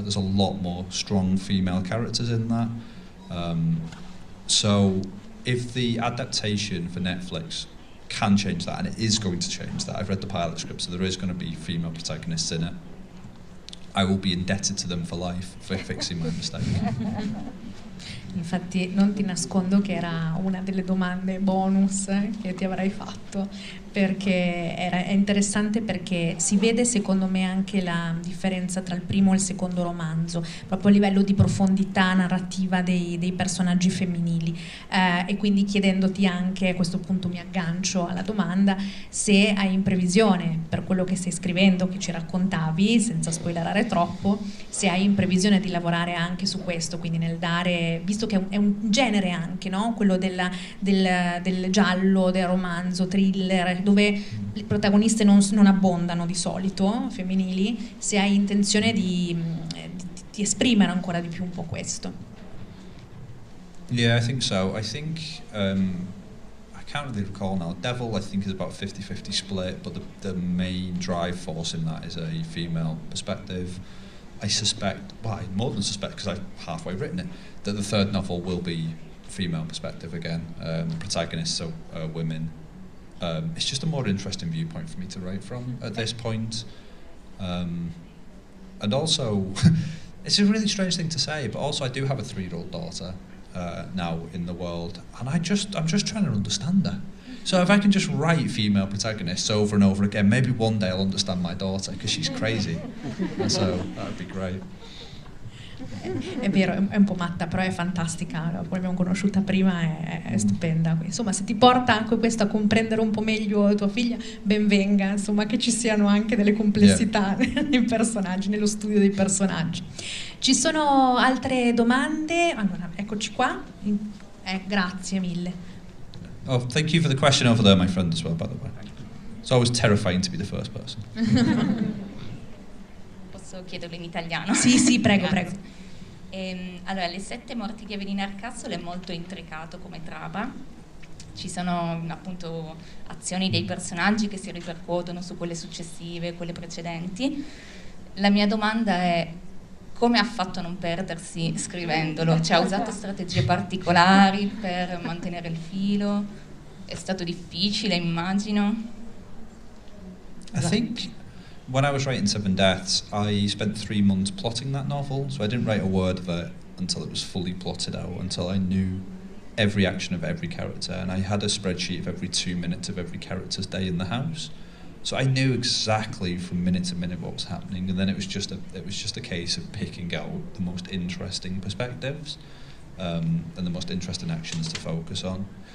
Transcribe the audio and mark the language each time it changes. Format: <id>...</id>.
<en>There's a lot more strong female characters in that. So if the adaptation for Netflix can change that, and it is going to change that, I've read the pilot script, so there is going to be female protagonists in it, I will be indebted to them for life for fixing my mistake.</en> <it>Infatti non ti nascondo che era una delle domande bonus che ti avrei fatto, perché è interessante, perché si vede secondo me anche la differenza tra il primo e il secondo romanzo, proprio a livello di profondità narrativa dei personaggi femminili, e quindi chiedendoti anche, a questo punto mi aggancio alla domanda, se hai in previsione, per quello che stai scrivendo, che ci raccontavi, senza spoilerare troppo, se hai in previsione di lavorare anche su questo, quindi nel dare, visto che è un genere anche, no? Quello del giallo, del romanzo, thriller, dove le protagoniste non abbondano di solito, femminili, se hai intenzione di esprimere ancora di più un po' questo.</it> <en>Yeah, I think so. I think, I can't really recall now, Devil I think is about a 50-50 split, but the main drive force in that is a female perspective. I suspect, well, I more than suspect because I've halfway written it, that the third novel will be female perspective again. The protagonists are women. It's just a more interesting viewpoint for me to write from at this point. And also, it's a really strange thing to say, but also I do have a 3-year-old daughter now in the world, and I'm just trying to understand her. So if I can just write female protagonists over and over again, maybe one day I'll understand my daughter, because she's crazy. And so that would be great.</en> <it>È vero, è un po' matta, però è fantastica. Poi l'abbiamo conosciuta prima, è stupenda. Insomma, se ti porta anche questo a comprendere un po' meglio tua figlia, ben venga, insomma, che ci siano anche delle complessità nei personaggi, nello studio dei personaggi. Ci sono altre domande? Allora, eccoci qua. Grazie mille.</it> <en>Oh, thank you for the question over there, my friend, as well, by the way. It's always terrifying to be the first person.</en> <it>Posso chiederlo in italiano? Sì, prego, prego. Allora, le sette morti di Evelyn Hardcastle è molto intricato come trama. Ci sono appunto azioni dei personaggi che si ripercuotono su quelle successive, quelle precedenti. La mia domanda è: come ha fatto a non perdersi scrivendolo? Cioè, ha usato strategie particolari per mantenere il filo? È stato difficile, immagino?</it> <en>I think when I was writing Seven Deaths, I spent 3 months plotting that novel, so I didn't write a word of it until it was fully plotted out, until I knew every action of every character, and I had a spreadsheet of every 2 minutes of every character's day in the house. So I knew exactly from minute to minute what was happening, and then it was just a case of picking out the most interesting perspectives and the most interesting actions to focus on.</en>